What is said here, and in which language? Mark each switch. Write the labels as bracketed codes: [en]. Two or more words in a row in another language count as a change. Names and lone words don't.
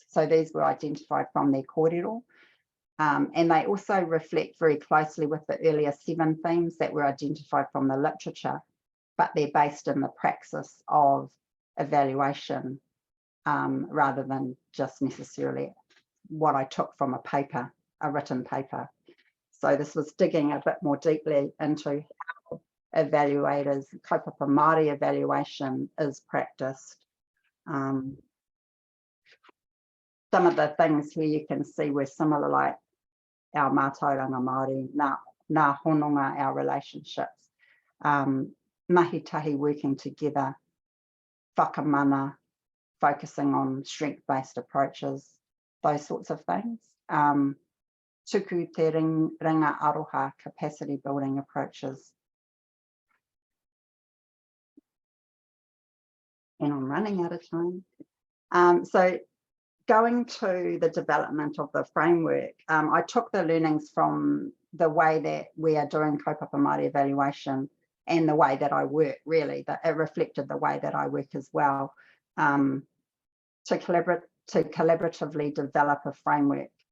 [en] So these were identified from their kōrero, and they also reflect very closely with the earlier 7 themes that were identified from the literature, but they're based in the praxis of evaluation rather than just necessarily what I took from a paper, a written paper. So this was digging a bit more deeply into how evaluators, [mi] kaupapa Māori [en] evaluation is practiced. Some of the things here you can see were similar, like our [mi] mātauranga Māori, ngā hononga, [en] our relationships, mahitahi working together, whakamana, focusing on strength-based approaches, those sorts of things. [mi] Tuku te ringa aroha, [en] capacity building approaches. And I'm running out of time. So going to the development of the framework, I took the learnings from the way that we are doing [mi] kaupapa Māori [en] evaluation and the way that I work, really, that it reflected the way that I work as well, to collaboratively develop a framework.